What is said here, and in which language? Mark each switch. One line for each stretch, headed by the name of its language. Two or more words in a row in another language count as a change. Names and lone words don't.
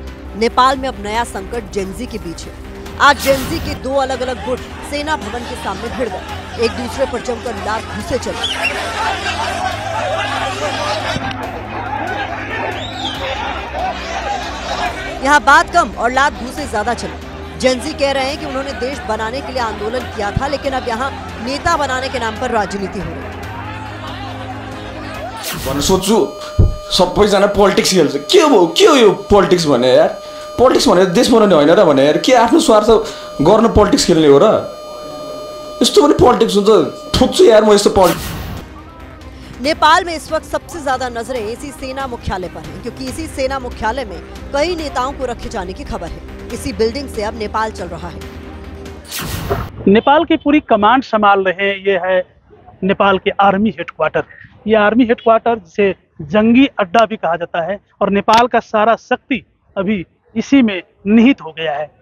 Hindi: नेपाल में अब नया संकट जेनजी के बीच है। आज जेनजी के 2 अलग अलग गुट सेना भवन के सामने भिड़ गए, एक दूसरे पर जमकर लात घूंसे चले। यहाँ बात कम और लात घूंसे ज्यादा चले। जेनजी कह रहे हैं कि उन्होंने देश बनाने के लिए आंदोलन किया था, लेकिन अब यहाँ नेता बनाने के नाम पर राजनीति हो रही है।
Nepali: सोच्छु सबैजना पोलिटिक्स खेल्छ, के हो यो पोलिटिक्स भने यार? पोलिटिक्स भने देश बनाउने होइन र भने यार, के आफ्नो स्वार्थ गर्न पोलिटिक्स खेल्ने हो र? यस्तो पनि पोलिटिक्स हुन्छ? ठोक्छु यार म यस्तो पोलिटिक्स।
Hindi: नेपाल में इस वक्त सबसे ज्यादा नजरें इसी सेना मुख्यालय पर हैं, क्योंकि इसी सेना मुख्यालय में कई नेताओं को रखे जाने की खबर है। इसी बिल्डिंग से अब नेपाल चल रहा है। नेपाल की पूरी कमांड संभाल रहे हैं, ये है नेपाल के आर्मी हेडक्वार्टर। ये आर्मी हेडक्वार्टर जिसे जंगी अड्डा भी कहा जाता है, और नेपाल का सारा शक्ति अभी इसी में निहित हो गया है।